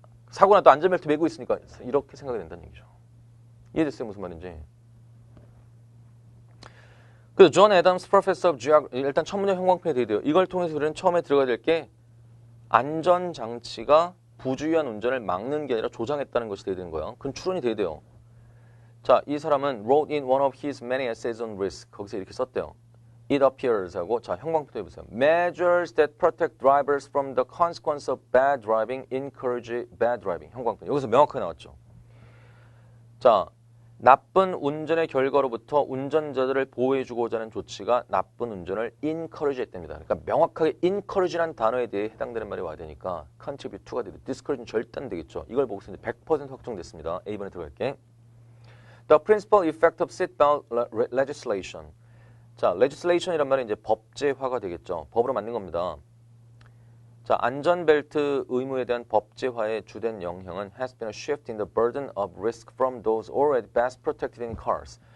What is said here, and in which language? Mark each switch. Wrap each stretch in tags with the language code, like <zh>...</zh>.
<ko>사고 나도 안전벨트 매고 있으니까 이렇게 생각이 된다는 얘기죠. 이해됐어요? 무슨 말인지? 그래서</ko> <en>존 애덤스 프로페서 오브 지오그래피,</en> <ko>일단 첫 문제 형광펜이 돼야 돼요. 이걸 통해서 우리는 처음에 들어가야 될 게 안전장치가 부주의한 운전을 막는 게 아니라 조장했다는 것이 돼야 되는 거야. 그건 추론이 돼야 돼요. 자, 이 사람은</ko> <en>wrote in one of his many essays on risk.</en> <ko>거기서 이렇게 썼대요.</ko> <en>it appears</en> <ko>하고 자 형광펜 해보세요.</ko> <en>Measures that protect drivers from the consequence of bad driving encourage bad driving.</en> <ko>형광펜 여기서 명확하게 나왔죠. 자 나쁜 운전의 결과로부터 운전자들을 보호해주고자 하는 조치가 나쁜 운전을 encourage 했답니다. 그러니까 명확하게 encourage라는 단어에 대해 해당되는 말이 와야 되니까 contribute to가 되고 discourage는 절대 안 되겠죠. 이걸 보고서 이제 100% 확정됐습니다. A번에 들어갈게.</ko> <en>The principal effect of seatbelt legislation.</en> <ko>자, legislation이란 말은 이제 법제화가 되겠죠. 법으로 만든 겁니다. 자, 안전벨트 의무에 대한 법제화의 주된 영향은</ko> <en>has been a shift in the burden of risk from those already best protected in cars.</en>